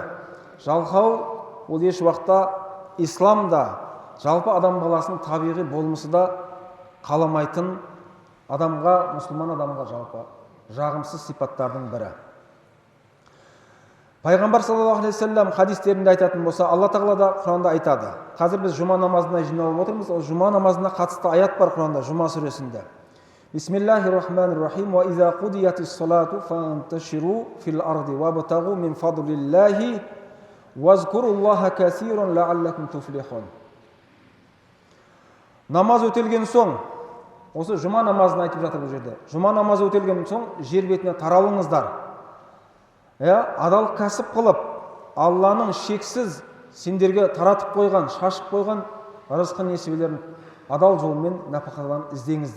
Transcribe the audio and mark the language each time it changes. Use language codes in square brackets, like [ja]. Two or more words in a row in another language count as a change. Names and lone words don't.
[kk] Жалқау ол еш уақытта исламда, жалпы адам баласының табиғи болмысы да қаламайтын адамға, мұсылман адамға жалпы жағымсыз сипаттардың бірі. Пайғамбар [ar] صلى الله عليه وسلم [kk] хадистерінде айтатын болса, Алла Тағала да Құранда айтады. Қазір біз жұма намазына жиналып отырмыз. Ол жұма намазына қатысты аят бар Құранда, жұма сүресінде. [ar] بسم الله الرحمن الرحيم. فإذا قضيت الصلاة فانتشروا في الأرض وابتغوا من فضل الله واذكروا الله كثيرا لعلكم تفلحون. [kk] Намаз өтелген соң, осы жұма намазын айтып жатыр бұл жерде. Жұма намазы өтелген соң жер бетіне таралыңыздар. Адал кәсіп қылып, Алланың шексіз сендерге таратып қойған, шашып қойған рызқы несібелерін адал жолмен нәпақадан іздеңіздер.